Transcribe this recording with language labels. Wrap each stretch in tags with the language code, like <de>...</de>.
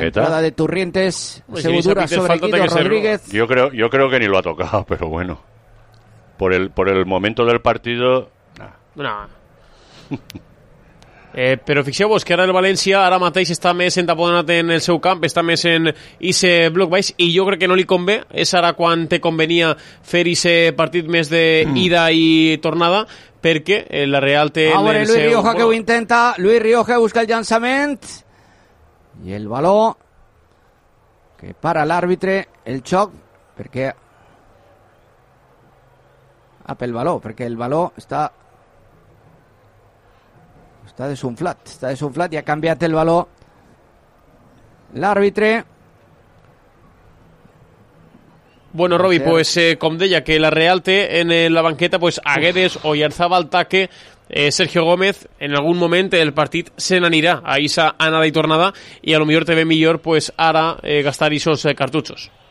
<es>La entrada de Turrientes, pues segura si sobre Guido Rodríguez. Yo creo que ni lo ha tocado, pero bueno. Por el momento del partido... Nah.</es> <ca>Però fixeu-vos que ara el València ara mateix està més entaponat en el seu camp, està més en ese bloc baix i jo crec que no li convé, és ara quan te convenia fer ese partit més de ida i tornada, perquè la Real té el seu... Luis Rioja que ho intenta, Luis Rioja busca el llançament i el baló que para l'àrbitre el xoc perquè apel baló, perquè el baló està...</ca> <es>Está desunflat y ha cambiado el balón el árbitre. Bueno, Robi, pues como decía, que la Real</es> <ca>té en la banqueta,</ca> <es>pues a Guedes o Oyarzaba al taque, Sergio Gómez, en algún momento el partido se n'anirá a esa</es> <ca>anada y tornada,</ca> <es>y a lo mejor te ve mejor, pues ahora gastar esos cartuchos.</es>